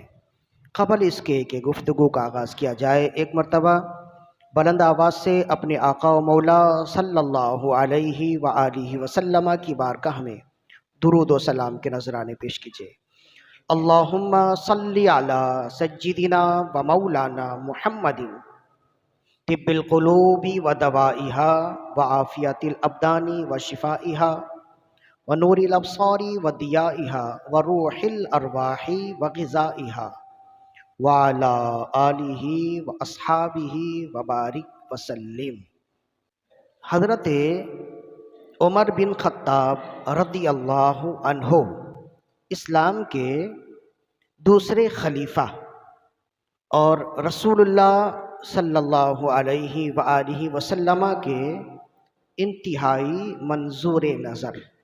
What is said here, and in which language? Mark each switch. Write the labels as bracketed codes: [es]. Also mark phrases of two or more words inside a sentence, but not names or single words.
[ur] قبل اس کے کہ گفتگو کا آغاز کیا جائے، ایک مرتبہ بلند آواز سے اپنے آقا و مولا [ar] صلی اللہ علیہ وآلہ وسلم [ur] کی بارگاہ میں درود و سلام کے نذرانے پیش کیجیے۔ [ar] اللہم صلی علی سیدنا و مولانا محمد طب القلوب و دوائها و عافیت الابدان و شفائها و نور الابصار و ضیائها و روح الارواح و غذائها وعلی آلہ و اصحابہ و بارک وسلم۔ [ur] حضرت عمر بن خطاب [ar] رضی اللہ عنہ [ur] اسلام کے دوسرے خلیفہ اور [ar] رسول اللہ صلی اللہ علیہ وآلہ وسلم [ur] کے انتہائی منظور نظر۔